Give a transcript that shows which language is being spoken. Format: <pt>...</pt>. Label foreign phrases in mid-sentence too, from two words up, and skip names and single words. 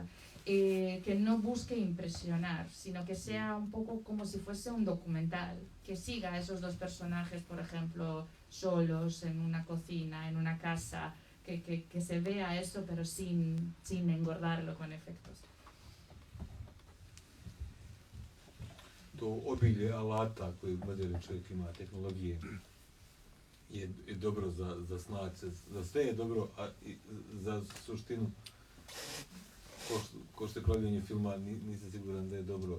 <es>Que no busque impresionar, sino que sea un poco como si fuese un documental, que siga a esos dos personajes, por ejemplo, solos en una cocina, en una casa, que se vea eso, pero sin engordarlo con efectos.</es> <bs>To obilje alata koje moderni čovjek ima, tehnologije, je dobro za snaći, za sve je dobro, a i za suštinu, ko što je pravljenje filma, nisam siguran da je dobro.</bs>